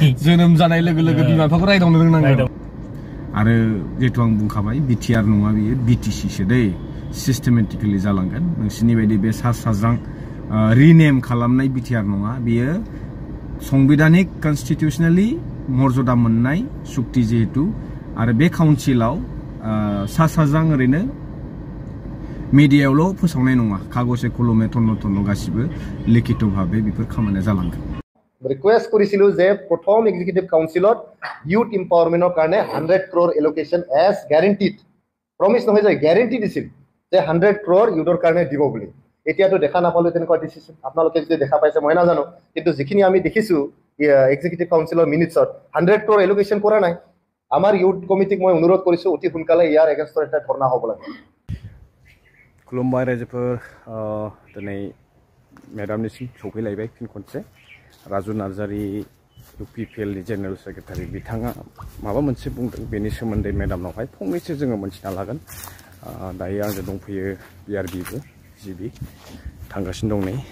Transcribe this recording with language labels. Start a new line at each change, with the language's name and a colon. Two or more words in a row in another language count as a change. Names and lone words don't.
Bodo: जोनोम जानाय लोगो लोगो बिमा बिफाखौ रायदावनो रोंनांगोन आरो जिहेतु आं बुंखाबाय BTR नङा बियो BTC सो दै सिस्टेमेटिकेलि जालांगोन नोंसिनि बायदि बे सा साज्रां रिनेम खालामनाय BTR नङा बियो संबिधानिक कन्स्टिटिउशनेलि मर्यादा मोननाय सुक्ति जिहेतु आरो बे काउन्सिलाव सा साज्रां ओरैनो मिडियायावल' फोसावनाय नङा कागजे कलमे थन्न थन्न गासिबो लिखित भाबे बेफोर खामानिया जालांगोन
Assamese: रिक्वेस्ट কৰিছিলো যে প্ৰথম
English: executive council-ot youth empowerment-or
Assamese: কাৰণে 100 crore
English: allocation as guaranteed promise
Assamese: নহয় যে গ্যাৰান্টি দিছিল যে 100 crore ইউথৰ কাৰণে দিব বুলি এতিয়াতো দেখা নাপালো তেনেকুৱা ডিসিশন আপোনালোকে যদি দেখা পাইছে মই নাজানো কিন্তু যিখিনি আমি দেখিছো
English: executive council-or minutes-ot
Assamese: 100 crore এলোকেশন কৰা নাই আমাৰ ইউথ কমিটিক মই অনুৰোধ কৰিছো অতি সোনকালে ইয়াৰ এগেইনষ্টৰ এটা ধৰ্ণা হ'ব লাগে
Bodo: खुलुमबाय रायजोफोर दिनै मेडामनिसिम सौफैलायबाय फिन खनसे राजु नार्जारि UPPL नि
English: general secretary
Bodo: बिथाङा माबा मोनसे बुंदों बेनि सोमोन्दै मेडामनावहाय फंनैसो जोङो मोनथिना लागोन दायो आंजों दंफैयो BRBबो GB थांगासिनो दं नै